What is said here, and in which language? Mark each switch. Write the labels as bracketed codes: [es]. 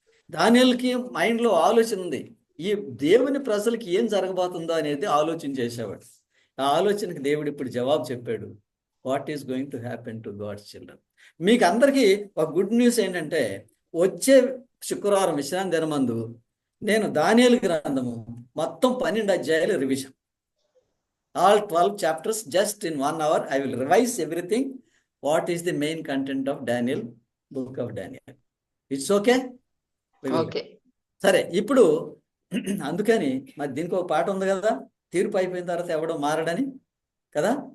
[te] దానియేలుకి మైండ్లో ఆలోచన ఉంది. ఈ దేవుని ప్రజలకి ఏం జరగబోతుందో అనేది ఆలోచన చేసేవాడు. ఆ ఆలోచనకి దేవుడు ఇప్పుడు జవాబు చెప్పాడు. [en] What is going to happen to God's children. [te] మీకు అందరికీ ఒక గుడ్ న్యూస్ ఏంటంటే, వచ్చే శుక్రవారం విశ్రాంతి దినమందు నేను దానియేలు గ్రంథము మొత్తం 12 అధ్యాయాలు revision. [en] All 12 chapters just in 1 hour. I will revise everything. What is the main content of Daniel, book of Daniel? It's okay? Okay. [te] సరే, ఇప్పుడు అందుకని మరి దీనికి ఒక పాట ఉంది కదా, తీర్పు అయిపోయిన తర్వాత ఎవడో మారడని కదా.